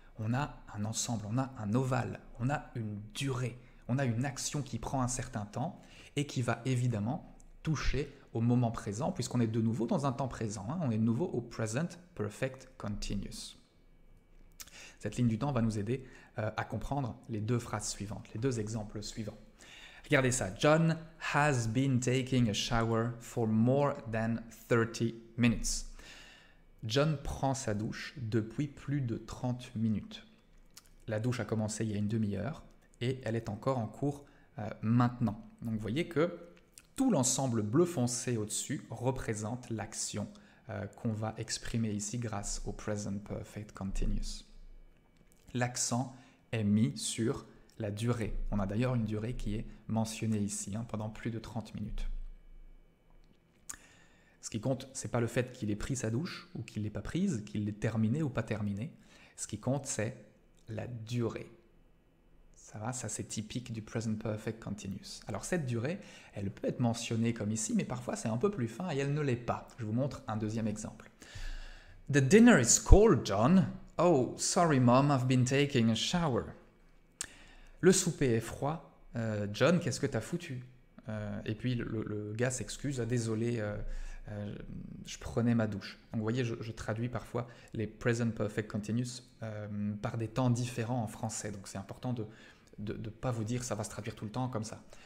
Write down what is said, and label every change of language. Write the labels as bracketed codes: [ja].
[fr] On a un ensemble, on a un ovale, on a une durée, on a une action qui prend un certain temps et qui va évidemment toucher au moment présent puisqu'on est de nouveau dans un temps présent. On est de nouveau au Present Perfect Continuous. Cette ligne du temps va nous aider à comprendre les deux phrases suivantes, les deux exemples suivants. Regardez ça. [en] John has been taking a shower for more than 30 minutes. [fr] John prend sa douche depuis plus de 30 minutes. La douche a commencé il y a une demi-heure et elle est encore en cours maintenant. Donc vous voyez que tout l'ensemble bleu foncé au-dessus représente l'action qu'on va exprimer ici grâce au Present Perfect Continuous. L'accent est mis sur la durée. On a d'ailleurs une durée qui est mentionnée ici pendant plus de 30 minutes. Ce qui compte, ce n'est pas le fait qu'il ait pris sa douche ou qu'il ne l'ait pas prise, qu'il l'ait terminée ou pas terminée. Ce qui compte, c'est la durée. Ça va, ça c'est typique du Present Perfect Continuous. Alors cette durée, elle peut être mentionnée comme ici, mais parfois c'est un peu plus fin et elle ne l'est pas. Je vous montre un deuxième exemple. [en] The dinner is cold, John. Oh, sorry mom, I've been taking a shower. [fr] Le souper est froid. John, qu'est-ce que t'as foutu? Et puis le gars s'excuse, désolé, je prenais ma douche. Donc vous voyez, je traduis parfois les Present Perfect Continuous par des temps différents en français. Donc c'est important de ne pas vous dire ça va se traduire tout le temps comme ça.